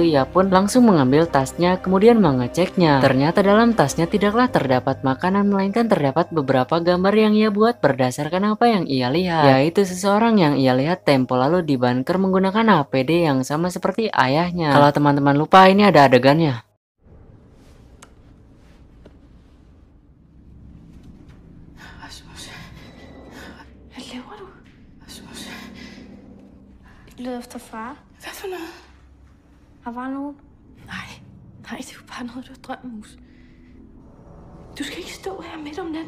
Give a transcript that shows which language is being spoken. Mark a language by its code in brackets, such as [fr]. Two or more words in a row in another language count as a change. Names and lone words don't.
[id] Ia pun langsung mengambil tasnya kemudian mengeceknya. Ternyata dalam tasnya tidaklah terdapat makanan melainkan terdapat beberapa gambar yang ia buat berdasarkan apa yang ia lihat, yaitu seseorang yang ia lihat tempo lalu di bunker menggunakan APD yang sama seperti ayahnya. Kalau teman-teman lupa, ini ada adegannya. [da] Leder efter far. Hvad for noget? Har far nogen? Nej, det er jo bare noget, du har drømt, Mus. Du skal ikke stå her midt om natten.